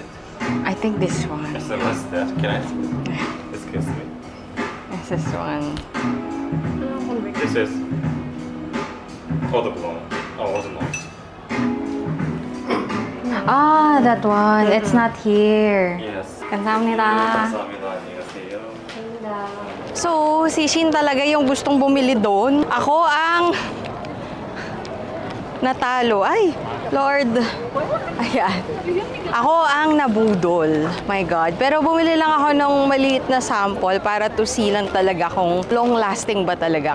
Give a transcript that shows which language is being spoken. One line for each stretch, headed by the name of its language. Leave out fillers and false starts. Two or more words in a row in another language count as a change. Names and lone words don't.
English: I think this one. So what's that? Can I? Excuse me. This one. This is Eau de Cologne. Oh, Eau de Cologne. Ah, that one. It's not here. Yes.
Korean: 감사합니다. 감사합니다. 안녕하세요.
Filipino: So, si Shin talaga yung gustong bumili doon. Ako ang natalo. Ay, Lord. Ayan. Ako ang nabudol.
English: My God.
Filipino: Pero bumili lang ako ng maliit na sample para
English: to see
Filipino: lang talaga kung long-lasting ba talaga.